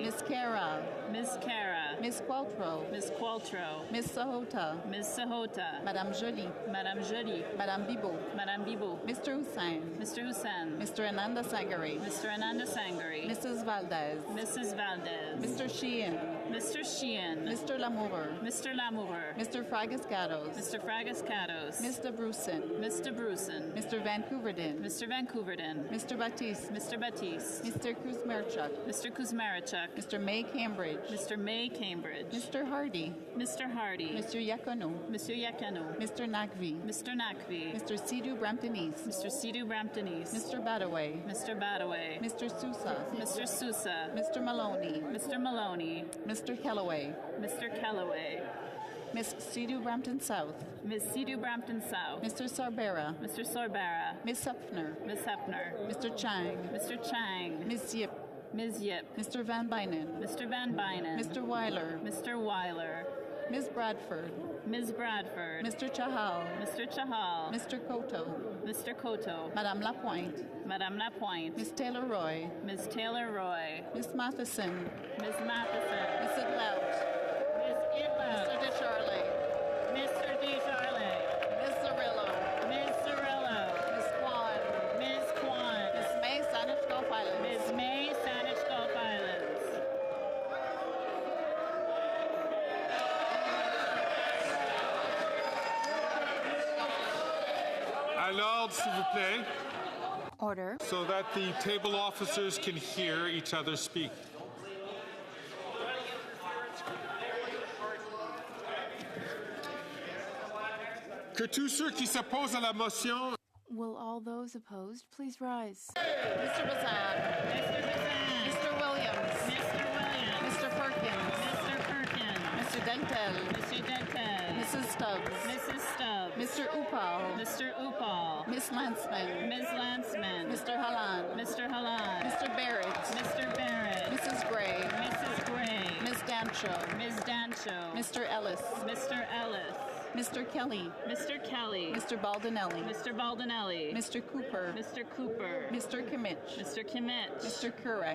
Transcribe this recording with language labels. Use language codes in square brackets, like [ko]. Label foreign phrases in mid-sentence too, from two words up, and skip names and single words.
[en] Miss Cara. Ms. Cara. Miss Qualtrough. Ms. Qualtrough. Miss Sahota. Ms. Sahota. Madame Joly. Madame Joly. Madame Bibeau. Madame Bibeau. Mr. Hussain. Mr. Hussain. Mr. Ananda Sangari. Mr. Ananda Sangari. Mrs. Valdez. Mrs. Valdez. Mr. Sheehan. Mr. Sheehan. Mr. Lamour. Mr. Lamour. Mr. Fragascatos. Mr. Fragascatos. Mr. Bruson. Mr. Bruson. Mr. Vancouverdin. Mr. Vancouverdin. Mr. Batiste. Mr. Batiste. Mr. Kuzmarchuk. Mr. Kuzmarchuk. Mr. May Cambridge. Mr. May Cambridge. Mr. Hardy. Mr. Hardy. Mr. Yacono. Mr. Yacono. Mr. Nakvi. Mr. Nakvi. Mr. Sidhu Brampton East. Mr. Sidhu Brampton East. Mr. Badaway. Mr. Badaway. Mr. Sousa. Mr. Sousa. Mr. Maloney. Mr. Maloney. Mr. Kellaway. Mr. Kellaway. Miss Sidhu Brampton South. Miss Sidhu Brampton South. Mr. Sarbera. Mr. Sorbara. Miss Hepner. Miss Hepner. Mr. Chang. Mr. Chang. Miss Yip. Ms. Yip. Mr. Van Bynen. Mr. Van Bynen. Mr. Weiler. Mr. Weiler. Ms. Bradford. Ms. Bradford. Mr. Chahal. Mr. Chahal. Mr. Koto. Mr. Koto. Madame Lapointe. Madame Lapointe. Ms. Taylor Roy. Ms. Taylor Roy. Ms. Matheson. Ms. Matheson. Ms. Idlout. Ms. Idlout. Mr. DeCharlie. Mr. DeCharlie. Ms. Cirillo. Ms. Cirillo. Ms. Kwan. Ms. Kwan. Ms. May, Saanich Gulf Islands. Ms. May, Saanich Gulf Islands. [fr] À l'ordre, s'il vous plaît, [en] Order. so that the table officers can hear each other speak. [fr] Que tous ceux qui s'opposent à la motion [en] Will all those opposed please rise? Mr. Bazan. Mr. Williams. Mr. Williams. Mr. Perkins. Mr. Perkins. Mr. Dentel. Mr. Denton. Mrs. Stubbs. Mrs. Stubbs. Mr. Upal. Mr. Upal. Miss Landsman. Ms. Landsman. Mr. Halan. Mr. Halan. Mr. Barrett. Mr. Barrett. Mrs. Gray. Mrs. Gray. Ms. Dancho. Ms. Dancho. Mr. Ellis. Mr. Ellis. Mr. Kelly. Mr. Kelly. Mr. Baldinelli. Mr. Baldinelli. Mr. Cooper. Mr. Cooper. Mr. Kimmich. Mr. Kimmich. Mr. Kurek.